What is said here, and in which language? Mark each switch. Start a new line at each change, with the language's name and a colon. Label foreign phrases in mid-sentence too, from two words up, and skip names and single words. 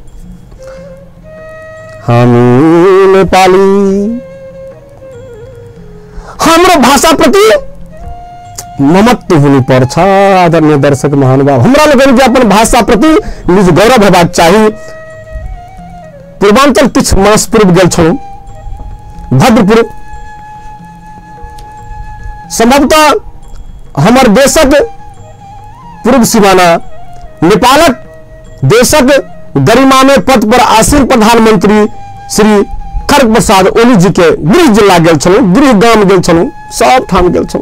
Nepali: हामी नेपाली हाम्रो भाषा प्रति ममत्व हुनु पर्छ।
Maithili: आदरणीय दर्शक महानुभाव, हमरा लोगन के अपन भाषा प्रति निज गौरव हेबाक चाही। पूर्वांचल किछ मास पूर्व गेल छलहुँ भद्रपुर, संभवतः हमर देशक पूर्व सीमाना नेपालक देशक गरिमामय पद पर आसीन प्रधानमंत्री श्री खड्ग प्रसाद ओली जी के गृह जिला गेल छलहुँ, गृह गाम गेल छलहुँ, सब ठाम गेल छलहुँ।